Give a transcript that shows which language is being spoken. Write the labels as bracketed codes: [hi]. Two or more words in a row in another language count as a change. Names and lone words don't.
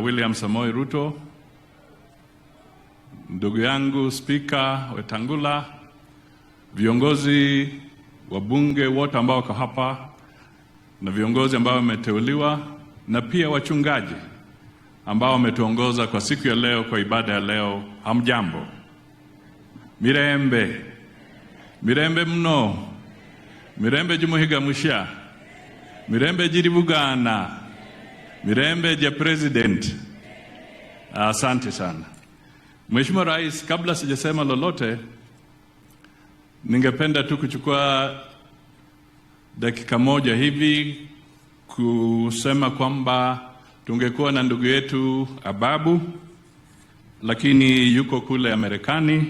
[sw] William Samoei Ruto, ndugu yangu Spika Wetangula, viongozi wa bunge wote ambao wako hapa na viongozi ambao wameteuliwa na pia wachungaji ambao wametuongoza kwa siku ya leo kwa ibada ya leo, hamjambo. [luy] Mirembe, mirembe mno, mirembe jumuhiga musha, mirembe jiribugana, mirembe ja president. [sw] Asante sana. Mheshimiwa Rais, kabla sijasema lolote, ningependa tu kuchukua dakika moja hivi kusema kwamba tungekuwa na ndugu yetu Ababu, lakini yuko kule Amerikani.